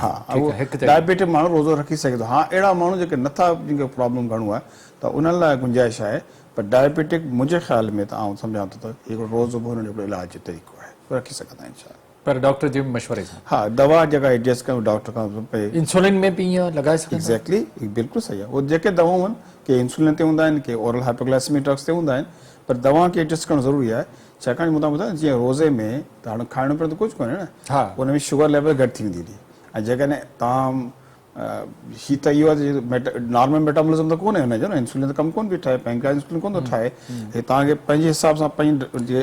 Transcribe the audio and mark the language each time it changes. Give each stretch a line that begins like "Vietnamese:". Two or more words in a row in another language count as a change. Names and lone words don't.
Sindhi: हा, डायबिटिक माण्हू रोज़ो रखी सघे थो। हा, अहिड़ा माण्हू जेके नथा, जिनखे प्रॉब्लम घणो आहे त उन्हनि लाइ गुंजाइश आहे, पर डायबिटिक मुंहिंजे ख़्याल में त आउं सम्झां थो त हिकिड़ो रोज़ हुनजो हिकिड़ो इलाज जो तरीक़ो आहे, रखी सघंदा आहिनि छा, पर डॉक्टर जे मशवरे सां। हा, दवा जेका एडजस्ट कयूं डॉक्टर खां पए। इंसुलिन में बि ईअं लॻाए सघंदा? एग्जैक्टली, बिल्कुलु सही आहे। उहे जेके दवाऊं आहिनि के इंसुलिन ते हूंदा आहिनि, के
English: oral hypoglycemic drugs
Sindhi: ते हूंदा आहिनि, पर दवा खे एडजस्ट करणु ज़रूरी आहे, छाकाणि मूं तव्हां ॿुधायां जीअं रोज़े में त हाणे खाइणो पियो त कुझु कोन्हे न, हा, उन में
English: sugar level
Sindhi: घटि थी वेंदी, ऐं जेकॾहिं तव्हां ही त इहो आहे
English: normal metabolism
Sindhi: त कोन्हे हुनजो न, इंसुलिन त कमु कोन पई ठाहे, पैंक्रियास इंसुलिन कोन थो ठाहे, हे तव्हांखे पंहिंजे हिसाब सां पंहिंजी